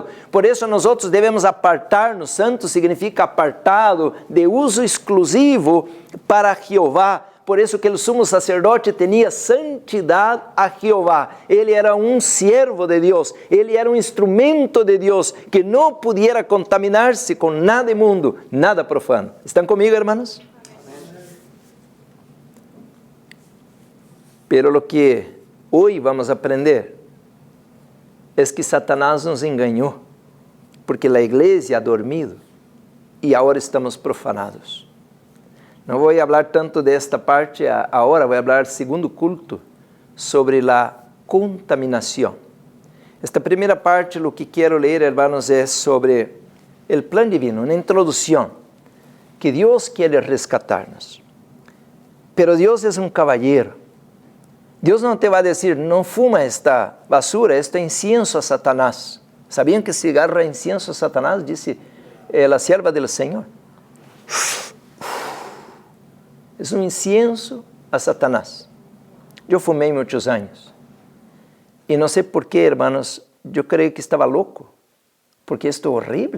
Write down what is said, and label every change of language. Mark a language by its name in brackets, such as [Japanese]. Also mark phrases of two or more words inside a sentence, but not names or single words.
[Portuguese] Por isso nós devemos apartar-nos. Santo significa apartado, de uso exclusivo para Jeová. Por isso que o sumo sacerdote tinha santidade a Jeová. Ele era um servo de Deus. Ele era um instrumento de Deus que não podia contaminar-se com nada imundo, nada profano. ¿Estão comigo, hermanos? [Spanish] Pero lo que hoy vamos a aprender es que Satanás nos engañó, porque la iglesia ha dormido y ahora estamos profanados. No voy a hablar tanto de esta parte ahora, voy a hablar segundo culto sobre la contaminación. Esta primera parte, lo que quiero leer, hermanos, es sobre el plan divino, una introducción, que Dios quiere rescatarnos. Pero Dios es un caballero. [Portuguese] Deus não te vai dizer, não fuma [Spanish] esta basura, este incienso a Satanás. [Portuguese] ¿Sabiam que cigarro é [Spanish] incienso a Satanás? [Portuguese] Disse a sierva do Senhor. É um [Spanish] incienso a Satanás. [Portuguese] Eu fumei muitos anos. E não sei por quê, hermanos, eu creio que estava louco, porque isto é horrível.